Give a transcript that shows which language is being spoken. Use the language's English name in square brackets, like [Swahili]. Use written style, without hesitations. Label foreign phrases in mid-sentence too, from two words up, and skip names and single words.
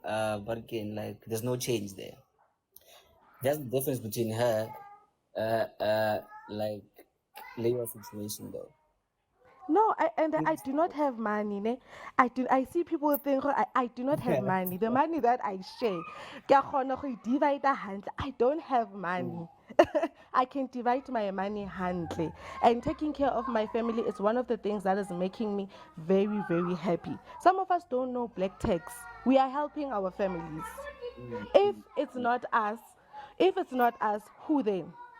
[English] But again, like there's no change there. That's the difference between her, like Leo's situation though. No, I do not have money. Ne? I see people think I do not have money. The money that I share, [Northern Sotho] ke a kgona go e divide hantle. [English] I don't have money. I can divide my money handle. And taking care of my family is one of the things that is making me very, very happy. Some of us don't know black tax. We are helping our families. If it's not us, who then?